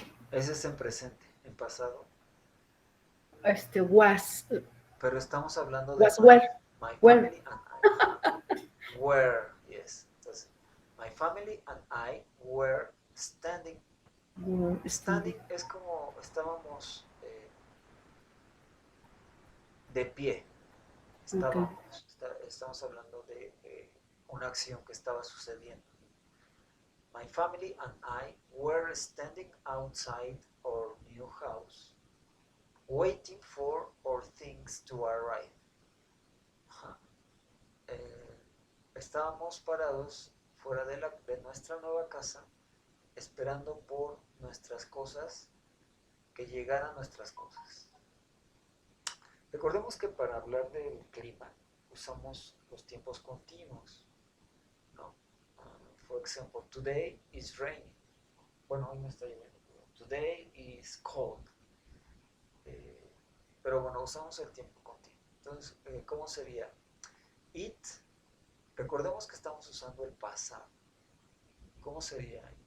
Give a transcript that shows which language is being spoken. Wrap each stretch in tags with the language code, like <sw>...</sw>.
<es>Ese es en presente, en pasado.</es> <en>was,</en> <es>Pero estamos hablando de</es> <en>was where, my where. family and I. Ajá. Were, yes. Entonces, my family and I were standing.</en> <es>Standing es como estábamos de pie. Estábamos, estamos hablando de una acción que estaba sucediendo.</es> <en>My family and I were standing outside our new house, waiting for our things to arrive.</en> <es>Estábamos parados fuera de nuestra nueva casa, esperando por nuestras cosas, que llegaran nuestras cosas. Recordemos que para hablar del clima usamos los tiempos continuos, ¿no?</es> <en>For example, today is raining.</en> <es>Bueno, hoy no está lloviendo.</es> <en>Today is cold.</en> <es>Pero bueno, usamos el tiempo continuo. Entonces, ¿cómo sería? It. Recordemos que estamos usando el pasado. ¿Cómo sería?</es>